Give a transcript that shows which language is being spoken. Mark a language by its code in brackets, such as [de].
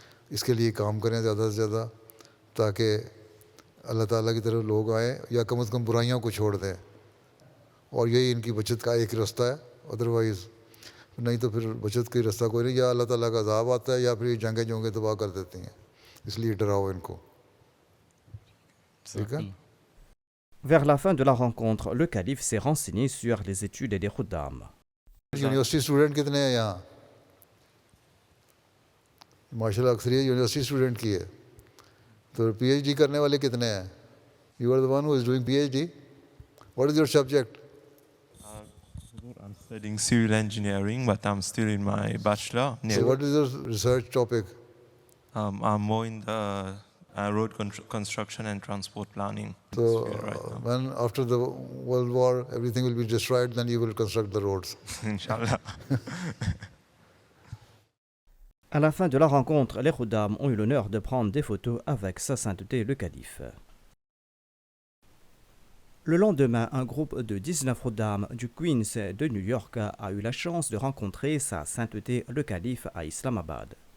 [ur] اس کے لیے کام کریں زیادہ سے زیادہ تاکہ اللہ تعالیٰ کی طرف لوگ آئیں, یا کم از کم برائیوں کو چھوڑ دیں, اور یہی ان کی بچت کا ایک رستہ ہے. ادروائز نہیں تو پھر بچت کا رستہ کوئی نہیں, یا اللہ تعالیٰ کا عذاب آتا ہے یا پھر جنگیں جونگیں تباہ کر دیتی ہیں. اس لیے ڈراؤ ان کو. ٹھیک ہے. [fr] Vers la fin de la rencontre, le calife s'est renseigné sur les études des Khuddam. [ur] University student کتنے ہیں یہاں؟ ماشاء اللہ اکثریت یونیورسٹی اسٹوڈنٹ کی ہے. تو پی ایچ ڈی کرنے والے کتنے ہیں؟ [en] You are the one who is doing P H D. What is your subject? I'm studying civil engineering, but I'm still in my bachelor. So what is your research topic? I'm more in the road construction and transport planning. So right now. when after the World War everything will be destroyed, then you will construct the roads. [ar] Inshallah. [fr] À la fin de la rencontre, les Khuddam ont eu l'honneur de prendre des photos avec Sa Sainteté le Calife. Le lendemain, un groupe de 19 Khuddam du Queens de New York a eu la chance de rencontrer Sa Sainteté le Calife à Islamabad.